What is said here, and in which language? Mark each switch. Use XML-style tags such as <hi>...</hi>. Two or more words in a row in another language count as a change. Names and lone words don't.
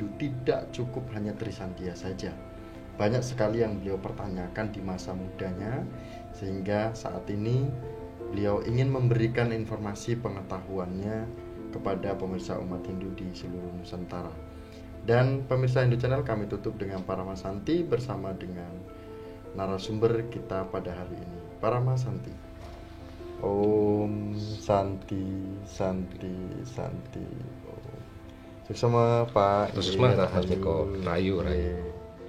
<id>Tidak cukup hanya Trisandia saja. Banyak sekali yang beliau pertanyakan di masa mudanya, sehingga saat ini beliau ingin memberikan informasi pengetahuannya kepada pemirsa umat Hindu di seluruh Nusantara. Dan pemirsa Hindu Channel, kami tutup dengan Parama Santi bersama dengan narasumber kita pada hari ini, Parama Santi.</id> <sa>Om Santi Santi Santi. Om.</sa> <ban>Suksema Pak. Suksema Rahayu.</ban>